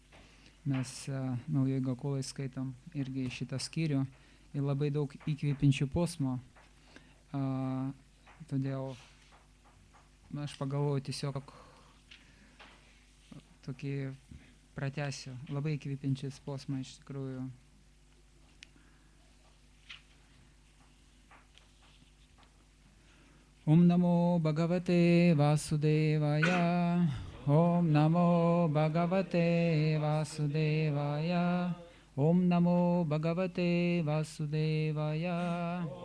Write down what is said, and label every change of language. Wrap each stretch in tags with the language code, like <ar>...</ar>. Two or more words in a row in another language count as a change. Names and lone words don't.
<lt>Mes naujoj Gakolai skaitom irgi šitą skyrių ir labai daug įkvėpinčių posmų. Todėl aš pagalvoju tiesiog tokį pratęsiu. Labai įkvėpinčias posmą iš tikrųjų.</lt> <sa>ओं नमो भगवते वासुदेवाय. ओं नमो भगवते वासुदेवाय. ओं नमो भगवते वासुदेवाय.</sa>